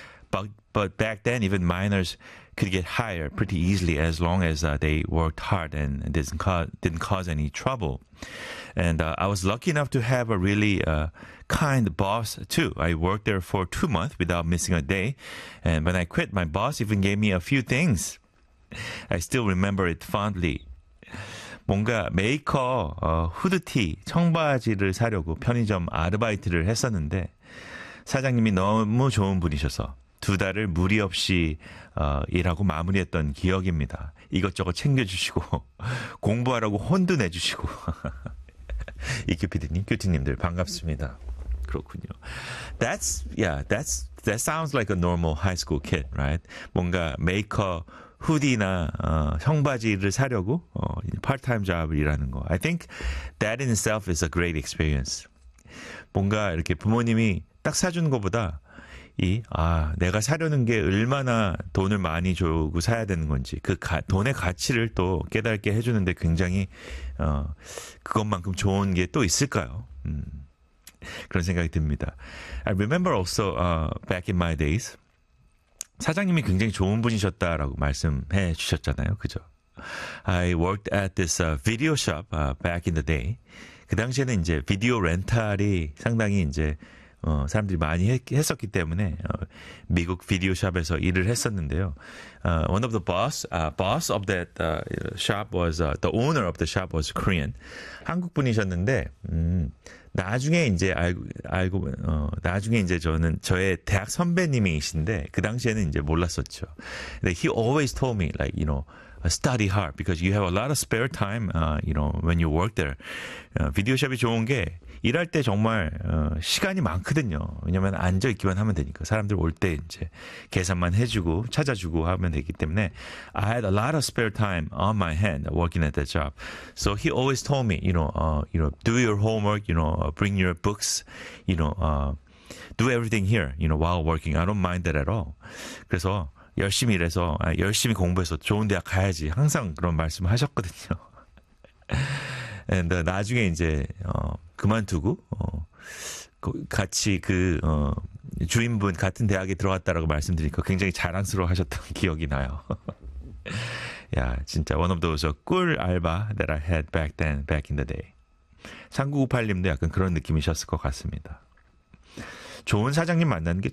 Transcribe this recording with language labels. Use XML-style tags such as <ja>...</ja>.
<en>But back then, even miners could get hired pretty easily as long as they worked hard and didn't cause any trouble. And I was lucky enough to have a really kind boss, too. I worked there for 2 months without missing a day. And when I quit, my boss even gave me a few things. I still remember it fondly.</en> <ko>뭔가 메이커 후드티 청바지를 사려고 편의점 아르바이트를 했었는데 사장님이 너무 좋은 분이셔서 두 달을 무리 없이 일하고 마무리했던 기억입니다. 이것저것 챙겨주시고 공부하라고 혼도 내주시고 이큐피디님, 큐티님들 반갑습니다. 그렇군요.</ko> <en>That sounds like a normal high school kid, right?</en> <ko>뭔가 메이커 후디나 청바지를 사려고 파트타임 job을 일하는 거.</ko> <en>I think that in itself is a great experience.</en> <ko>뭔가 이렇게 부모님이 딱 사주는 것보다 내가 사려는 게 얼마나 돈을 많이 주고 사야 되는 건지 돈의 가치를 또 깨닫게 해주는데 굉장히 그것만큼 좋은 게 또 있을까요? 그런 생각이 듭니다.</ko> <en>I remember also back in my days.</en> <ko>사장님이 굉장히 좋은 분이셨다라고 말씀해 주셨잖아요. 그죠?</ko> <en>I worked at this video shop back in the day.</en> <ko>그 당시에는 이제 비디오 렌탈이 상당히 이제 사람들이 많이 했었기 때문에 미국 비디오 샵에서 일을 했었는데요.</ko> <en>One of the boss of that shop was the owner of the shop was Korean.</en> <ko>한국 분이셨는데 나중에 이제 나중에 이제 저의 대학 선배님이신데 그 당시에는 이제 몰랐었죠.</ko> <en>He always told me like, you know, study hard because you have a lot of spare time, you know, when you work there.</en> <ko>비디오 샵이 좋은 게 일할 때 정말 시간이 많거든요. 왜냐면 앉아 있기만 하면 되니까 사람들 올 때 이제 계산만 해주고 찾아주고 하면 되기 때문에</ko> <en>I had a lot of spare time on my hand working at that job. So he always told me, you know, do your homework, you know, bring your books, you know, do everything here, you know, while working. I don't mind that at all.</en> <ko>그래서 열심히 일해서 열심히 공부해서 좋은 대학 가야지 항상 그런 말씀을 하셨거든요. And 나중에 이제 그만두고 같이 그 주인분 같은 대학에 들어갔다라고 말씀드리니까 굉장히 자랑스러워 하셨던 기억이 나요. 야, 진짜</ko> <en>one of those cool alba that I had back then, back in the day.</en> <ko>3998님도 약간 그런 느낌이셨을 것 같습니다. 좋은 사장님 만나는 게 참</ko>